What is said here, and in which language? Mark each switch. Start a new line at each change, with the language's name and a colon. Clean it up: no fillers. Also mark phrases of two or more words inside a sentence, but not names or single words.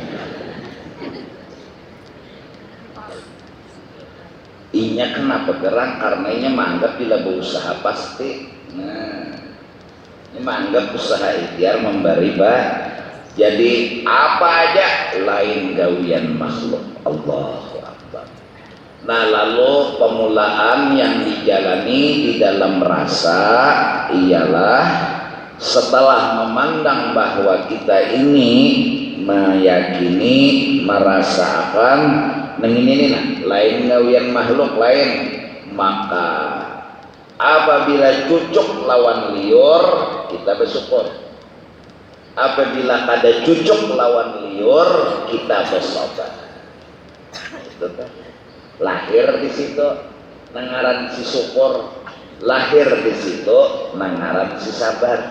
Banjar: Inya kenapa gerang? Karena inya menganggap bila berusaha pasti. Nah, ini menganggap usaha ikhtiar memberi jadi apa aja lain gawian makhluk.
Arabic: الله أكبر.
Banjar: Nah lalu pemulaan yang dijalani di dalam rasa ialah setelah memandang bahwa kita ini meyakini, merasakan ini lain gawian makhluk lain, maka apabila cucuk lawan liur kita bersyukur, apabila kada cucuk lawan liur kita bersabar. Itu kan lahir di situ nangaran si syukur, lahir di situ nangaran si sabar.